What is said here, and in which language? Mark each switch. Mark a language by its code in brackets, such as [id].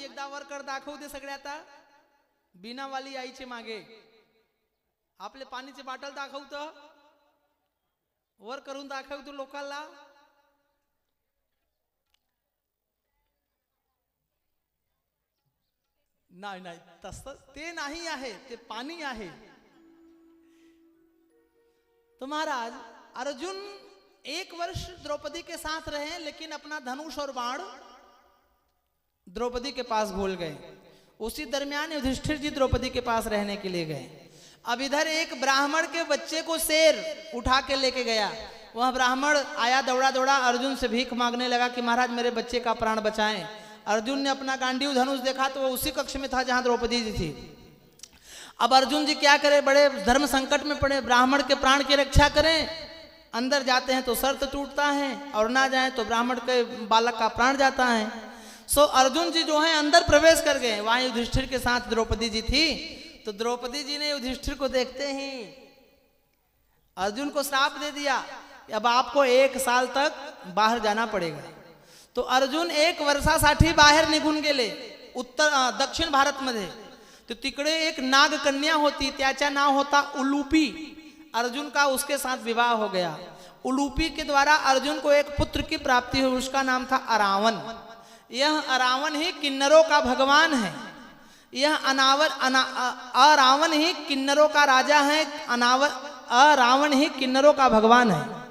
[mr] एकदा वर कर दाखवू दे सगळे आता, बिनावाली आईचे मागे आपले पाणीचे बाटल दाखवतो, वर करून दाखवतो लोकांना। नाही नाही, तसं ते नाही आहे, ते पाणी आहे। [hi] तो महाराज अर्जुन एक वर्ष द्रौपदी के साथ रहे, लेकिन अपना धनुष और बाण द्रौपदी के पास भूल गए। उसी दरमियान युधिष्ठिर जी द्रौपदी के पास रहने के लिए गए। अब इधर एक ब्राह्मण के बच्चे को शेर उठा के लेके गया। वह ब्राह्मण आया दौड़ा दौड़ा, अर्जुन से भीख मांगने लगा कि महाराज मेरे बच्चे का प्राण बचाएं। अर्जुन ने अपना गांडीव धनुष देखा तो वो उसी कक्ष में था जहां द्रौपदी जी थी। अब अर्जुन जी क्या करें, बड़े धर्म संकट में पड़े, ब्राह्मण के प्राण की रक्षा करें। अंदर जाते हैं तो शर्त टूटता है, और ना जाए तो ब्राह्मण के बालक का प्राण जाता है। सो अर्जुन जी जो है अंदर प्रवेश कर गए। वहां युधिष्ठिर के साथ द्रौपदी जी थी। तो द्रौपदी जी ने युधिष्ठिर को देखते ही अर्जुन को श्राप दे दिया, अब आपको 1 साल तक बाहर जाना पड़ेगा। [mr] तो अर्जुन 1 वर्षासाठी बाहेर निघून गेले दक्षिण भारत मध्ये। तो तिकडे एक नाग कन्या होती, त्याचा नाव होता उलूपी। [hi] अर्जुन का उसके साथ विवाह हो गया। उलूपी के द्वारा अर्जुन को एक पुत्र की प्राप्ति हुई, उसका नाम था अरावन। यह अरावन ही किन्नरों का भगवान है। यह अरावन ही किन्नरों का राजा है, अरावन ही किन्नरों का भगवान है।